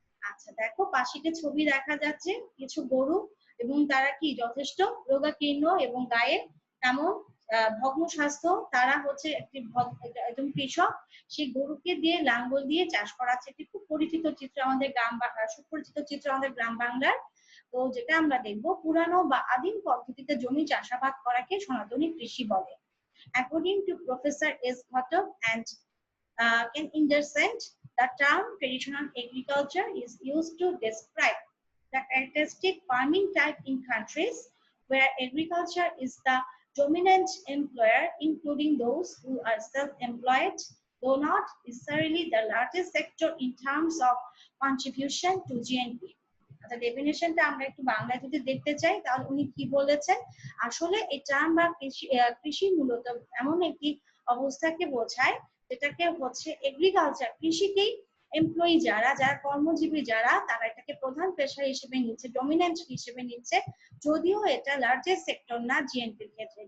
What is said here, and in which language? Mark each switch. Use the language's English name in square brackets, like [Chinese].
[Bangla] আচ্ছা দেখো, পাশে ছবি দেখা যাচ্ছে কিছু গরু, এবং তারা কি যথেষ্ট রোগাকীর্ণ এবং গায়ে তেমন ভগ্ন স্বাস্থ্য। তারা হচ্ছে একজন কৃষক, সেই গরুকে দিয়ে লাঙ্গল দিয়ে চাষ করাচ্ছে। এটি খুব পরিচিত চিত্র আমাদের সুপরিচিত চিত্র আমাদের গ্রাম বাংলার। তো যেটা আমরা দেখবো, পুরানো বা আদিম পদ্ধতিতে জমি চাষাবাদ করাকে সনাতনী কৃষি বলে। [English] According to Professor S. Ghatak and Ken Anderson, the term traditional agriculture is used to describe the characteristic farming type in countries where agriculture is the dominant employer, including those who are self-employed, though not necessarily the largest sector in terms of contribution to GNP। [Bangla] আচ্ছা, ডেফিনেশনটা আমরা একটু বাংলায় যদি দেখতে চাই তাহলে উনি কি বলেছেন, আসলে এই টার্ম বা কৃষি মূলত এমন একটি অবস্থাকে বোঝায় যেটাকে হচ্ছে এগ্রিকালচার, কৃষিকেই এমপ্লয়ি যারা যারা কর্মজীবী যারা তারা এটাকে প্রধান পেশা হিসেবে নিচ্ছে, ডমিনেন্ট হিসেবে নিচ্ছে, যদিও এটা লার্জেস্ট সেক্টর না জিএনপির ক্ষেত্রে।